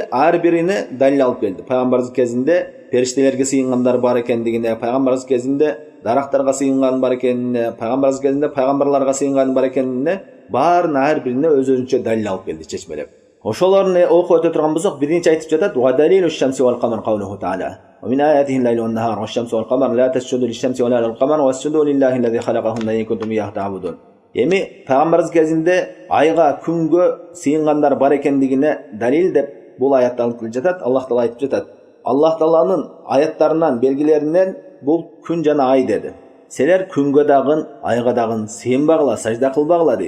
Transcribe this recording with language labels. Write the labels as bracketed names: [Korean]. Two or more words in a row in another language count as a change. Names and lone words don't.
[Kyrgyz] Ар бирине далил алып келди. Пайгамбарыбыз кезинде периштелерге сыйынгандар бар экендигине, пайгамбарыбыз кезинде дарактарга сыйынган бар экенине, пайгамбарыбыз кезинде пайгамбарларга сыйынган бар экенине баарын ар бирине өзүнчө далил алып келди чечмелеп. Ошолорду окуп өтө турган болсок, биринчи айтып жатат: [Arabic] "ودليل الشمس والقمر قوله تعالى. ومن آياته الليل والنهار والشمس والقمر لا تسجدوا للشمس ولا للقمر واسجدوا لله الذي خلقهن إن كنتم إياه تعبدون." [Kyrgyz] Эми пайгамбарыбыз кезинде айга, күнгө сыйынгандар бар экендигине далил деп бул аятты алып келип жатат. Аллах Таала айтып жатат: "Аллах Тааланын аяттарынан, белгилеринен бул күн жана ай" деди. "Силер күнгө дагы, айга дагы сыйынбагыла, сажда кылбагыла" дейт.